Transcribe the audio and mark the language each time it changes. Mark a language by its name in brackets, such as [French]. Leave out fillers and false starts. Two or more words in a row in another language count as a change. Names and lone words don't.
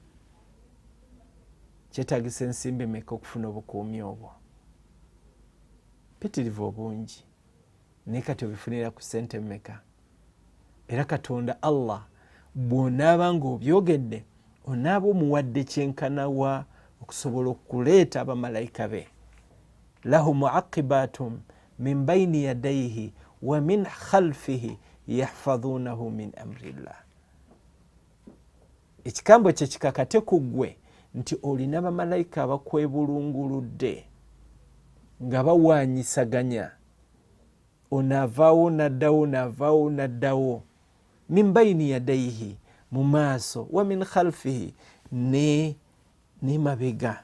[Ganda] Kyetaagisa ensimbi meka okufuna obukuumi obwo? Pitirivu obungi naye kati obifunira ku ssente meka? Era Katonda Allah bw'onaaba ng'obyogedde onaaba omuwadde kyenkanawa okusobola okuleeta abamalayika be. [Arabic] له معقبات من بين يديه ومن خلفه يحفظونه من أمر الله. [Ganda] Ekigambo kye kikakate ku ggwe nti olina bamalayika abakwebulunguludde nga bawaanyisaganya, onaavaawo naddawo, naavaawo naddawo. [Arabic] من بين يديه, [Ganda] mu maaso, [Arabic] ومن خلفه, [Ganda] ne mabega.